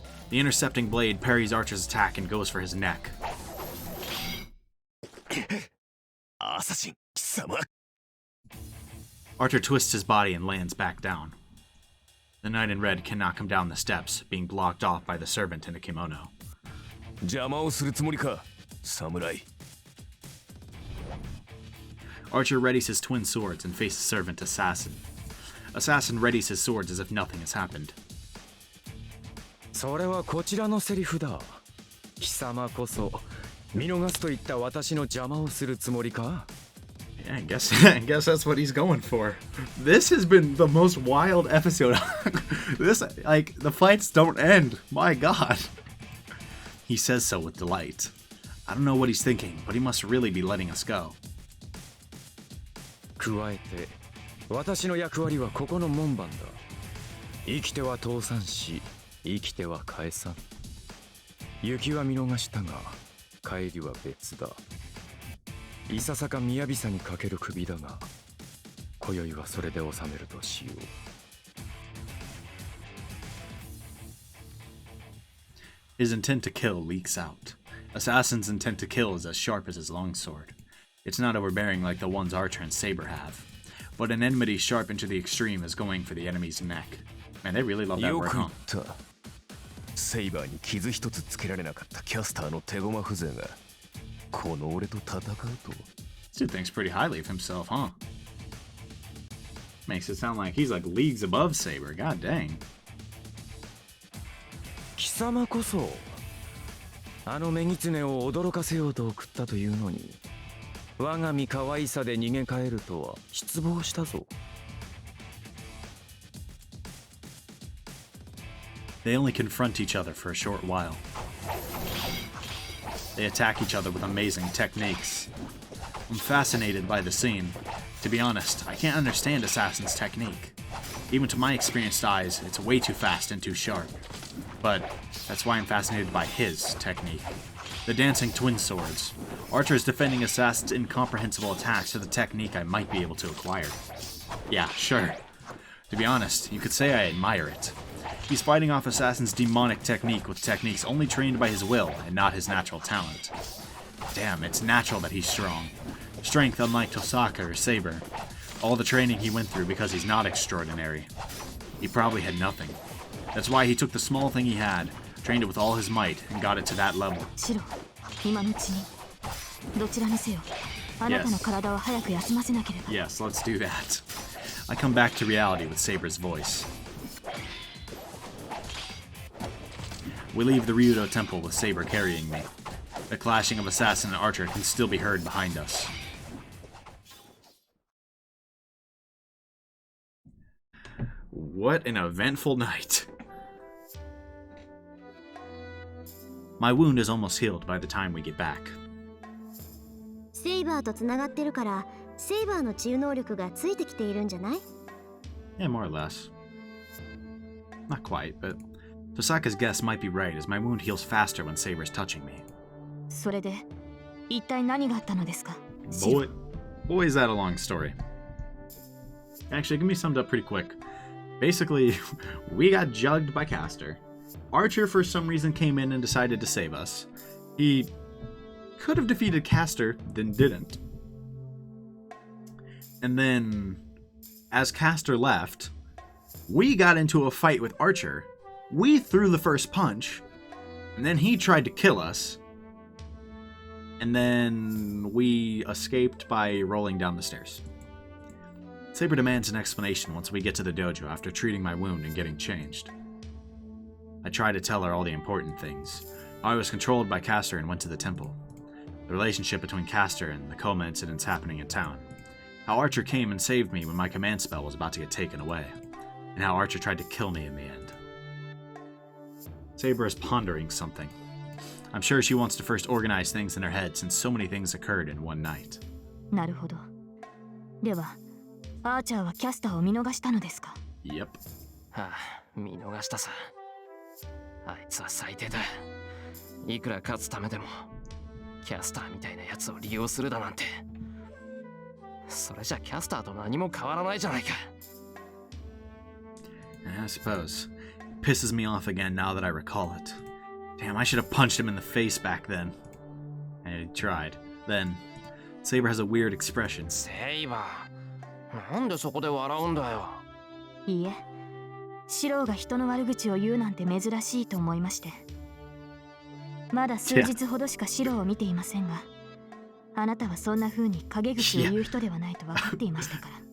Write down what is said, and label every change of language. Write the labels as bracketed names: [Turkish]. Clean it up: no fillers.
[English] The intercepting blade parries Archer's attack and goes for his neck. [Japanese] アサシン貴様。 [English] Archer twists his body and lands back down. The knight in red cannot come down the steps, being blocked off by the servant in a kimono. [Japanese] 邪魔をするつもりか、侍。 [English] Archer readies his twin swords and faces servant Assassin. Assassin readies his swords as if nothing has happened. [Japanese] それはこちらのセリフだ。貴様こそ見逃すといった私の邪魔をするつもりか。 [English] Yeah, I guess that's what he's going for. This has been the most wild episode. This, like, the fights don't end. My God. He says so with delight. I don't know what he's thinking, but he must really be letting us go. [Japanese] 加えて私の役割はここの門番だ。生きては倒産し、生きては返さん。雪は見逃したが、帰りは別だ。いささか雅さにかける首だが、今宵はそれで収めるとしよう。 [English] His intent to kill leaks out. Assassin's intent to kill is as sharp as his longsword. It's not overbearing like the ones Archer and Saber have, but an enmity sharp into the extreme is going for the enemy's neck. Man, they really love that [Japanese] よ [English] word, [Japanese] く言 [English] huh? [Japanese] った。セイバーに傷一つつけられなかったキャスターの手駒風情が、この俺と戦うと。 [English] This dude thinks pretty highly of himself, huh? Makes it sound like he's like leagues above Saber. God dang. [Japanese] 貴様こそあの女狐を驚かせようと送ったというのに、我が身可愛さで逃げ帰るとは失望したぞ。 [English] They only confront each other for a short while. They attack each other with amazing techniques. I'm fascinated by the scene. To be honest, I can't understand Assassin's technique. Even to my experienced eyes, it's way too fast and too sharp. But that's why I'm fascinated by his technique. The dancing twin swords. Archer is defending Assassin's incomprehensible attacks with a technique I might be able to acquire. Yeah, sure. To be honest, you could say I admire it. He's fighting off Assassin's demonic technique with techniques only trained by his will and not his natural talent. Damn, it's natural that he's strong. Strength unlike Tosaka or Saber. All the training he went through because he's not extraordinary. He probably had nothing. That's why he took the small thing he had, trained it with all his might, and got it to that level. [Japanese] シロ、今のうちにどちらにせよ、あなたの体を早く休ませなければ。 [English] Yes, let's do that. I come back to reality with Saber's voice. We leave the Ryudo temple with Saber carrying me. The clashing of assassin and archer can still be heard behind us. What an eventful night. My wound is almost healed by the time we get back. [Japanese] セイバーとつながってるから、セイバーの治癒能力がついてきているんじゃない？ [English] Yeah, more or less. Not quite, but Tosaka's guess might be right as my wound heals faster when Saber's touching me. [Japanese] それで一体何があったのですか？ [English] Boy, is that a long story. Actually, it can be summed up pretty quick. Basically, we got jugged by Castor. Archer, for some reason, came in and decided to save us. He could have defeated Castor, then didn't. And then, as Castor left, we got into a fight with Archer. We threw the first punch, and then he tried to kill us. And then we escaped by rolling down the stairs. Saber demands an explanation once we get to the dojo after treating my wound and getting changed. I try to tell her all the important things. How I was controlled by Castor and went to the temple. The relationship between Castor and the coma incidents happening in town. How Archer came and saved me when my command spell was about to get taken away. And how Archer tried to kill me in the end. Saber is pondering something. I'm sure she wants to first organize things in her head since so many things occurred in one night. [Japanese] なるほど。では、アーチャーはキャスターを見逃したのですか？ [English] Yep. [Japanese] はあ、見逃したさ。あいつは最低だ。いくら勝つためでも、キャスターみたいなやつを利用するだなんて。それじゃキャスターと何も変わらないじゃないか。 [English] I suppose. It pisses me off again now that I recall it. Damn, I should have punched him in the face back then. I tried. Then, Saber has a weird expression. [Japanese] セイバー、なんでそこで笑うんだよ。いいえ、シローが人の悪口を言うなんて珍しいと思いまして。まだ数日ほどしかシローを見ていませんが、あなたはそんな風に陰口を言う人ではないと分かっていましたから。